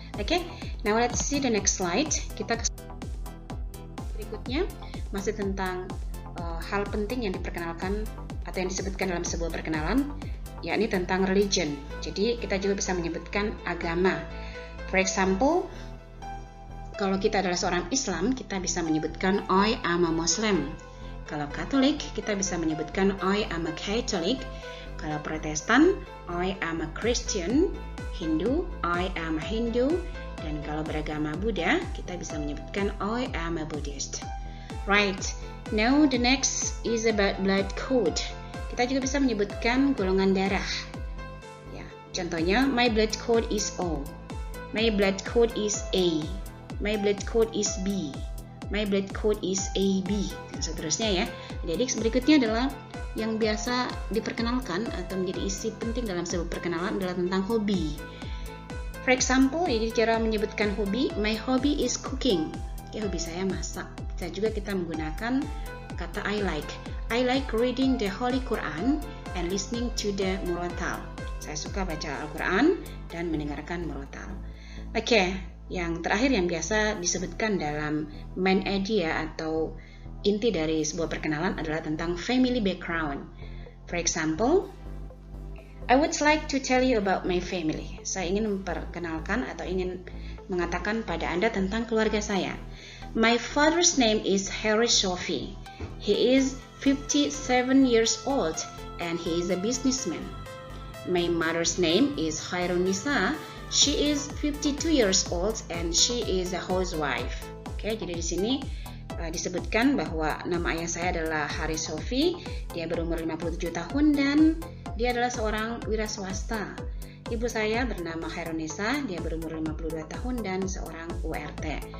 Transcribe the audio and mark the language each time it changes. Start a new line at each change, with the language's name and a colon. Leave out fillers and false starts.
English: Okay, now let's see the next slide.
Indonesian: Kita berikutnya masih tentang hal penting yang diperkenalkan atau yang disebutkan dalam sebuah perkenalan, yakni tentang religion. Jadi kita juga bisa menyebutkan agama.
English: For example,
Indonesian: kalau kita adalah seorang Islam, kita bisa menyebutkan
English: I am a Muslim.
Indonesian: Kalau Katolik, kita bisa menyebutkan
English: I am a Catholic.
Indonesian: Kalau Protestan,
English: I am a Christian. Hindu, I am a Hindu.
Indonesian: Dan kalau beragama Buddha, kita bisa menyebutkan
English: I am a Buddhist. Right, now the next is about blood code.
Indonesian: Kita juga bisa menyebutkan golongan darah. Ya, contohnya,
English: my blood code is O. My blood code is A. My blood code is B. My blood code is AB,
Indonesian: dan seterusnya ya. Jadi berikutnya adalah yang biasa diperkenalkan atau menjadi isi penting dalam sebuah perkenalan adalah tentang hobi.
English: For example,
Indonesian: jadi cara menyebutkan hobi,
English: my hobby is cooking.
Indonesian: Hobi saya masak. Bisa juga kita menggunakan kata
English: I like. I like reading the Holy Quran and listening to the murattal.
Indonesian: Saya suka baca Al-Quran dan mendengarkan murattal. Oke, yang terakhir yang biasa disebutkan dalam main idea atau inti dari sebuah perkenalan adalah tentang family background.
English: For example, I would like to tell you about my family.
Indonesian: Saya ingin memperkenalkan atau ingin mengatakan pada Anda tentang keluarga saya.
English: My father's name is Harry Sophie. He is 57 years old and he is a businessman. My mother's name is Khairunisa. She is 52 years old and she is a housewife.
Indonesian: Oke, jadi di sini disebutkan bahwa nama ayah saya adalah Hari Sophie. Dia berumur 57 tahun dan dia adalah seorang wira swasta. Ibu saya bernama Khairunisa, dia berumur 52 tahun dan seorang URT.